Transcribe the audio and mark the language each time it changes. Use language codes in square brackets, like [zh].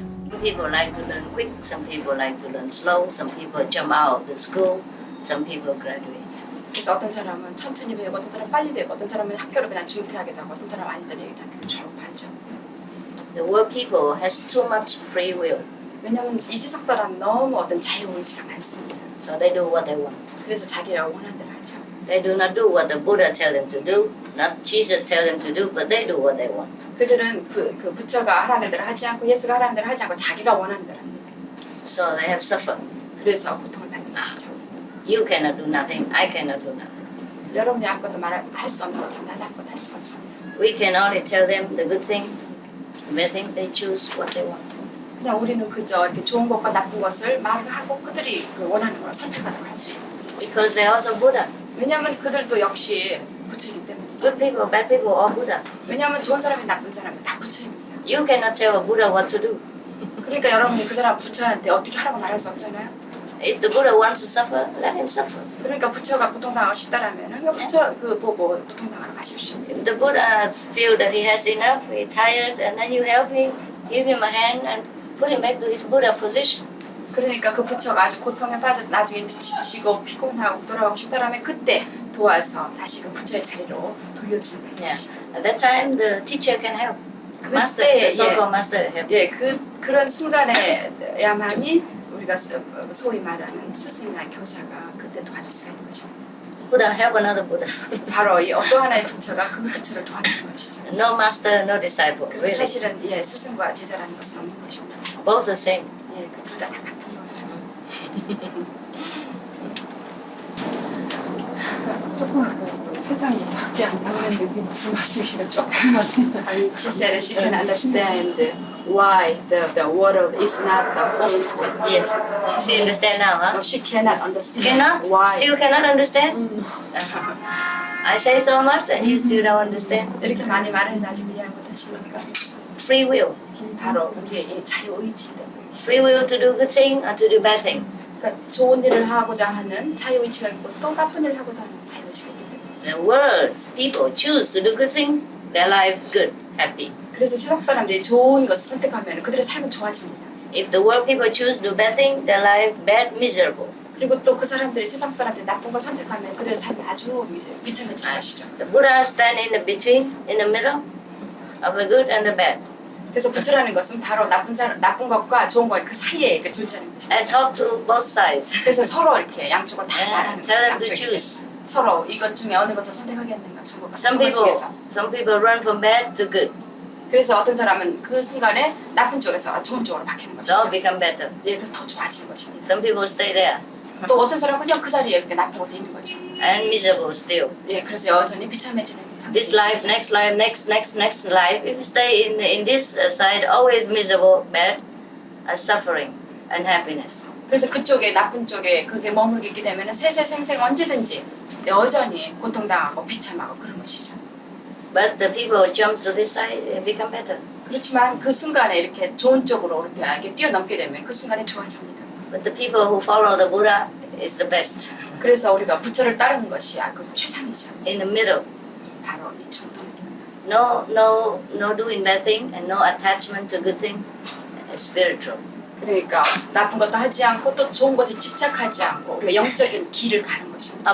[en] Some people like to learn quick, some people like to learn slow, some people jump out of the school, some people graduate. [ko] 그래서 어떤 사람은 천천히 배우고 어떤 사람은 빨리 배우고 어떤 사람은 학교를 그냥 중퇴하게 되고 어떤 사람은 완전히 학교를 졸업하죠. [en] The world people has too much free will. [ko] 왜냐하면 이 세상 사람 너무 어떤 자유 의지가 많습니다. [en] So they do what they want. [ko] 그래서 자기가 원하는 대로 하죠. [en] They do not do what the Buddha tell them to do, not Jesus tell them to do, but they do what they want. [ko] 그들은 그 부처가 하라는 대로 하지 않고 예수가 하라는 대로 하지 않고 자기가 원하는 대로 합니다. [en] So they have suffered. [ko] 그래서 고통을 받는 것이죠. [en] You cannot do nothing, I cannot do nothing. [ko] 여러분이 아무것도 할 수 없는 것처럼 나도 아무것도 할 수가 없습니다. [en] We can only tell them the good thing, the bad thing. They choose what they want. [ko] 그냥 우리는 그저 이렇게 좋은 것과 나쁜 것을 말을 하고 그들이 그 원하는 걸 선택하도록 할 수 있는 거죠. [en] Because they are also Buddha. [ko] 왜냐하면 그들도 역시 부처이기 때문이죠. [en] Good people, bad people, all Buddha. [ko] 왜냐하면 좋은 사람이 나쁜 사람이 다 부처입니다. [en] You cannot tell a Buddha what to do. [ko] 그러니까 여러분이 그 사람 부처한테 어떻게 하라고 말할 수 없잖아요. [en] If the Buddha wants to suffer, let him suffer. [ko] 그러니까 부처가 고통당하고 싶다라면은 부처 그 보고 고통당하러 가십시오. [en] If the Buddha feel that he has enough, he's tired, and then you help him, give him a hand, and put him back to his Buddha position. [ko] 그러니까 그 부처가 아주 고통에 빠져 나중에 이제 지치고 피곤하고 돌아가고 싶다라면 그때 도와서 다시 그 부처의 자리로 돌려주면 되는 것이죠. [en] At that time, the teacher can help. Master, [ko] 그때 [en] the so-called master help. [ko] 예, 그런 순간에야만이 우리가 소위 말하는 스승이나 교사가 그때 도와줄 수가 있는 것입니다. [en] Buddha help another Buddha. [ko] 바로 이 또 하나의 부처가 그 부처를 도와주는 것이죠. [en] No master, no disciple. [ko] 그래서 [en] Really. [ko] 사실은 예, 스승과 제자라는 것은 없는 것입니다. [en] Both the same. [ko] 예, 그 둘 다 같은 거예요. 조금 세상이 맞지 않다는 느낌 무슨 말씀이시가 조금만. [en] She said that she can understand why the world is not hopeful. Yes. She understand now, huh? No, she cannot understand Cannot? why. Still cannot understand? I say so much and you still don't understand. [ko] 이렇게 많이 말하는데 아직 이해 못하십니까? [en] Free will. [ko] 바로 우리의 이 자유의지 때문에. [en] Free will to do good thing or to do bad thing. [ko] 그러니까 좋은 일을 하고자 하는 자유의지가 있고 또 나쁜 일을 하고자 하는 자유의지가 있기 때문에. [en] The world, people choose to do good thing, their life good, happy. [ko] 그래서 세상 사람들이 좋은 것을 선택하면 그들의 삶은 좋아집니다. [en] If the world people choose to do bad thing, their life bad, miserable. [ko] 그리고 또 그 사람들이 세상 사람들이 나쁜 걸 선택하면 그들의 삶이 아주 비참해지는 것이죠. [en] The Buddha stand in the between, in the middle of the good and the bad. [ko] 그래서 부처라는 것은 바로 나쁜 것과 좋은 것의 그 사이에 그 존재하는 것입니다. [en] And talk to both sides. [ko] 그래서 서로 이렇게 양쪽을 다 말하는 [en] Tell them to [ko] 거죠. [en] choose. [ko] 서로 이것 중에 어느 것을 선택하겠는가 정보가 [en] Some [ko] 그 중에서. [en] people run from bad to good. [ko] 그래서 어떤 사람은 그 순간에 나쁜 쪽에서 좋은 쪽으로 바뀌는 [en] So [ko] 것이죠. [en] become better. [ko] 예, 그래서 더 좋아지는 것입니다. [en] Some people stay there [ko] 또 어떤 사람은 그냥 그 자리에 그렇게 나쁜 곳에 있는 거죠. [en] and miserable still. [ko] 예, 그래서 여전히 비참해지는 상태. [en] This life, next life. If you stay in this side, always miserable, bad, suffering, unhappiness. [ko] 그래서 그쪽에 나쁜 쪽에 그렇게 머물게 있게 되면 세세생생 언제든지 여전히 고통당하고 비참하고 그런 것이죠. [en] But the people jump to this side, they become better. [ko] 그렇지만 그 순간에 이렇게 좋은 쪽으로 이렇게 뛰어넘게 되면 그 순간에 좋아집니다. [en] But the people who follow the Buddha is the best. [ko] 그래서 우리가 부처를 따르는 것이 그것이 최상이죠. [en] In the middle. [ko] 바로 이 중간입니다. [en] No doing bad thing and no attachment to good things. Spiritual. [ko] 그러니까 나쁜 것도 하지 않고 또 좋은 것에 집착하지 않고 우리가 영적인 길을 가는 것입니다.